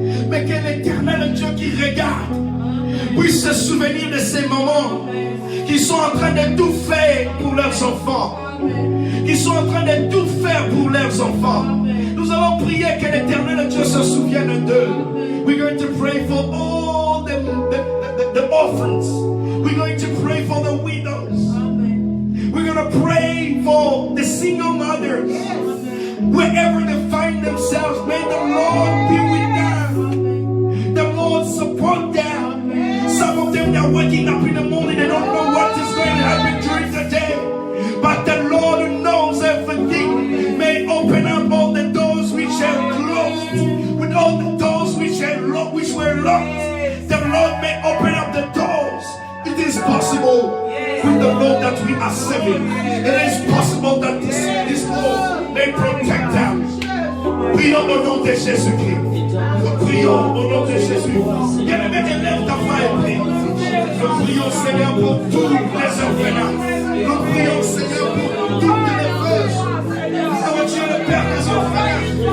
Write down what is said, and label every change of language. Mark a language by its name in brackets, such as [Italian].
[French] Mais que l'Éternel Dieu qui regarde puisse se souvenir de ces mamans qui sont en train de tout faire pour leurs enfants. Qui sont en train de tout faire pour leurs enfants. Nous allons prier que l'Éternel Dieu se souvienne d'eux. [English] We're going to pray for all the orphans. We're going to pray for the widows. We're going to pray for the single mothers. Wherever they find themselves, may the Lord be with them. The Lord support them. Some of them are waking up in the morning, they don't know what is going to happen during the day. But the Lord knows everything. May open up all the doors which are closed. With all the doors which were locked. The Lord may open up the doors. It is possible with the Lord that we are serving. It is possible that this Lord may protect them. [French] Prions au nom de Jésus-Christ. Prions au nom de Jésus. Bien-aimé, élève ta main et prie. Nous prions, Seigneur, pour tous les orphelins. Nous prions, Seigneur, pour toutes les veuves. Oh, tu es le Père des orphelins.